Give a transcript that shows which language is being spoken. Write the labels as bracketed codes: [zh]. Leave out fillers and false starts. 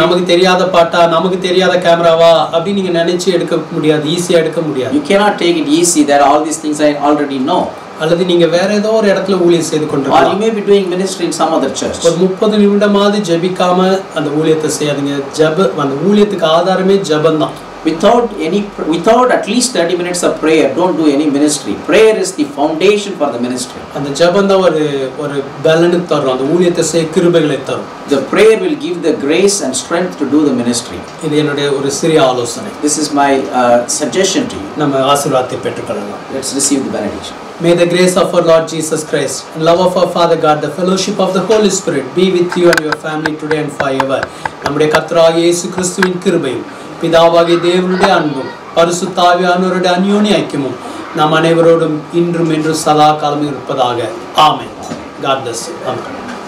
[ta] நமக்கு தெரியாத பாட்டா, நமக்கு தெரியாத கேமராவா அப்படி நீங்க நினைச்சு எடுக்க முடியாது, ஈஸியா எடுக்க முடியாது. [en] You cannot take it easy that all these things I already know. [ta] அல்லது நீங்க வேற ஏதோ ஒரு இடத்துல ஊழியம் செய்து கொண்டிருக்கலாம். [en] Or you may be doing ministry in some other church. [ta] ஒரு 30 நிமிடமாவது ஜெபிக்காம அந்த ஊழியத்தை செய்யாதீங்க. அந்த ஊழியத்துக்கு ஆதாரமே ஜெபம்தான். [en] Without at least 30 minutes of prayer, don't do any ministry. Prayer is the foundation for the ministry. [ta] அந்த ஜெபம் தான் ஒரு பலனை தரும், அந்த ஊழியத்தை செய்ய கிருபைகளை தரும். [en] The prayer will give the grace and strength to do the ministry. [ta] இது என்னுடைய ஒரு சிறிய ஆலோசனை. [en] This is my suggestion to you. [ta] நம்ம ஆசீர்வாதத்தை பெற்றுக்கொள்ளலாம். [en] Let's receive the benediction. May the grace of our Lord Jesus Christ and love of our Father God, the fellowship of the Holy Spirit be with you and your family today and forever. [ta] நம்முடைய கர்த்தராகிய இயேசு கிறிஸ்துவின் கிருபையும் பிதாவாகிய தேவனுடைய அன்பும் பரிசுத்த ஆவியானவருடைய அந்யோன்ய ஐக்கியமும் நம் அனைவரோடும் இன்றும் என்றும் சதா காலமும் இருப்பதாக. ஆமென். [en] God bless you. Amen.